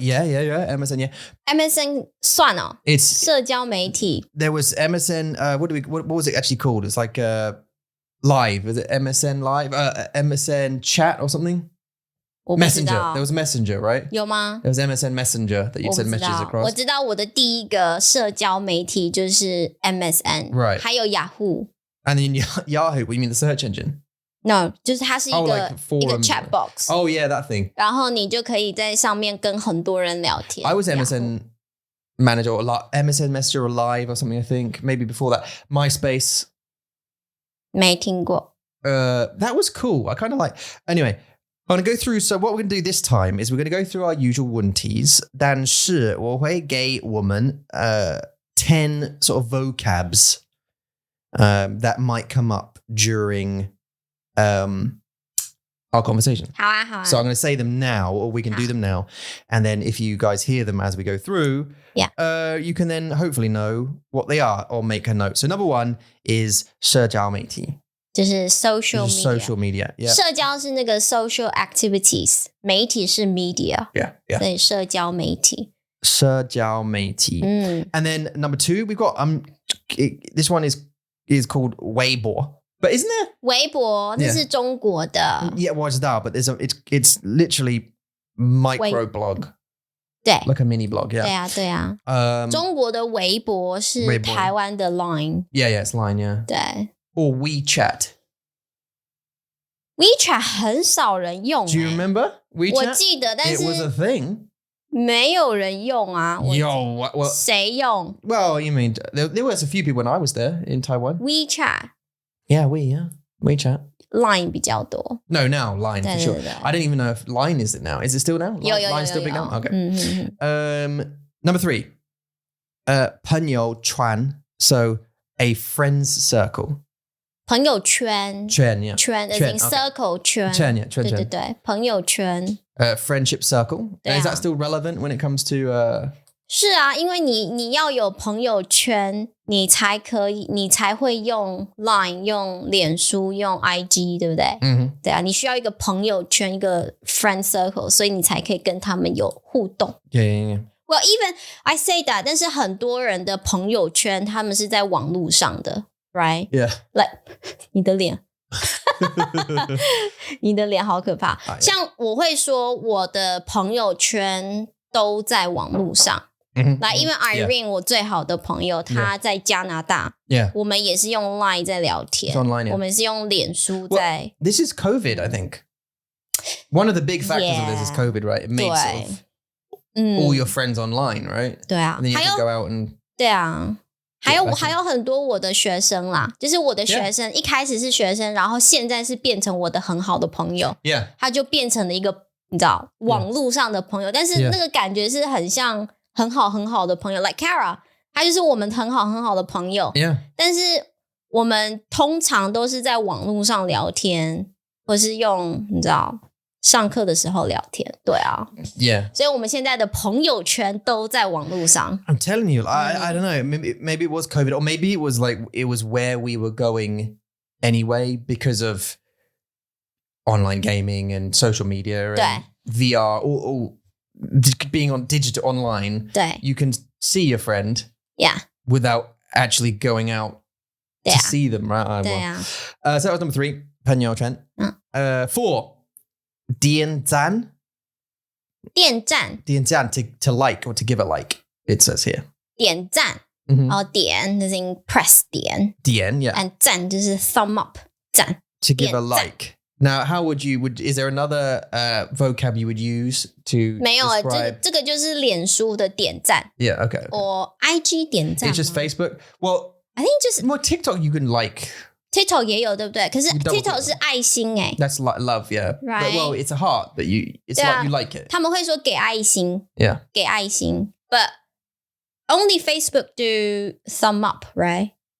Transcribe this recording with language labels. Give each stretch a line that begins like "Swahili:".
English: Yeah. MSN, yeah.
Chinese: MSN 算哦。
English: It's
Chinese: 社交媒体。
English: there was MSN. What was it actually called? It's like live. Was it MSN live? MSN chat or something?
Chinese: 我不知
English: Messenger.
Chinese: 道。
English: There was Messenger, right?
Chinese: 有吗？
English: There was MSN Messenger that you'd
Chinese: 我不
English: send
Chinese: 知
English: messages
Chinese: 道。
English: across.
Chinese: 我知道我的第一个社交媒体就是 MSN，
English: Right.
Chinese: 还有 Yahoo。
English: And then Yahoo, what you mean the search engine?
Chinese: No， 就是它是一个、
English: like
Chinese: 一个
English: forums. chat box， Oh, yeah, that thing.
Chinese: 然后你就可以在上面跟很多人聊天。
English: I was MSN manager or MSN Messenger or Live or something, I think. Maybe before that. MySpace.
Chinese: 没听过。
English: That was cool. I kind of like... Anyway, I'm going to go through. So what we're going to do this time is we're going to go through our usual
Chinese: 问题，但是我会给我们10
English: sort of vocabs that might come up during our conversation.
Chinese: 好啊，好啊。
English: So I'm going to say them now, or we can do them now. And then if you guys hear them as we go through, you can then hopefully know what they are or make a note. So number 1 is 社交媒体。就是 social media. Social media, yeah.
Chinese: 社交是那个 social activities， 媒体是 media.
English: Yeah.
Chinese: 所以社交媒体。社交媒体。
English: And then number 2, we've got this one is called 微博. But isn't there?
Chinese: 微博那是中国的。
English: Yeah, well, it's that, but it's literally micro blog.
Chinese: 对
English: Like a mini blog, yeah.
Chinese: 对啊。中国的微博是台湾的 Line.
English: Yeah, it's Line, yeah.
Chinese: 对。
English: Or WeChat.
Chinese: WeChat 很少人用。
English: Do you remember WeChat?
Chinese: 我记得，但是
English: It was a thing.
Chinese: 没有人用啊。
English: Well,
Chinese: 谁用
English: Well, you mean there was a few people when I was there in Taiwan. WeChat? Yeah, WeChat.
Chinese: Line 比较多。
English: No, now Line for sure.
Chinese: 对
English: I don't even know if Line is it now. Is it still now?
Chinese: 有
English: Line's still big now? Okay.
Chinese: 有。
English: Number 3. 朋友圈 So a friend's circle.
Chinese: 朋友圈。圈 yeah.
English: 圈 as in circle 圈。
Chinese: 圈 yeah. 圈对，朋友圈。
English: Friendship circle. Is that still relevant when it comes to
Chinese: 是啊，因为你要有朋友圈，你才会用 Line 用脸书用 IG 对不对？对啊，你需要一个朋友圈，一个 friend circle， 所以你才可以跟他们有互动。
English: Yeah. Well, even I say that，
Chinese: 但是很多人的朋友圈他们是在网络上的 ，right?
English: Yeah.
Chinese: Like 你的脸。你的脸好可怕。像我会说我的朋友圈都在网络上。来，因为 Irene 我最好的朋友她在加拿大，我们也是用 Line 在聊天，
English: online,
Chinese: 我们是用脸书在。
English: This is COVID, I think. One of the big factors of this is COVID, right? It makes sort of all your friends online, right?
Chinese: 对啊，
English: And then you have to go out and
Chinese: 对啊。还有很多我的学生啦，就是我的学生一开始是学生，然后现在是变成我的很好的朋友，他就变成了一个你知道网络上的朋友，但是那个感觉是很像很好的朋友 ，like Kara， 他就是我们很好的朋友，但是我们通常都是在网络上聊天，或是用你知道上课的时候聊天，对啊，所以我们现在的朋友圈都在网络上。
English: I'm telling you, I don't know. Maybe it was COVID, or maybe it was like it was where we were going anyway because of online gaming and social media and VR, or being on digital online.
Chinese: 对
English: You can see your friend, without actually going out to see them, right?
Chinese: 对啊。
English: So that was number 3, 朋友圈。 4. 点赞 to like or to give a like, it says here.
Chinese: 点赞，点就是 press 点
English: yeah.
Chinese: and 赞就是 thumb up 赞
English: To give a like. Now, how is there another vocab you would use to
Chinese: 没有
English: describe?
Chinese: 这个就是脸书的点赞
English: Yeah, okay. or IG 点赞 It's just Facebook? Well, I think just more TikTok you can like.
Chinese: TikTok 也有对不对？可是 TikTok 是爱心欸
English: That's like love, yeah. Right. But, well, it's a heart, but it's like you like it.
Chinese: 他们会说给爱心
English: Yeah.
Chinese: 给爱心
English: But only Facebook do thumb up, right?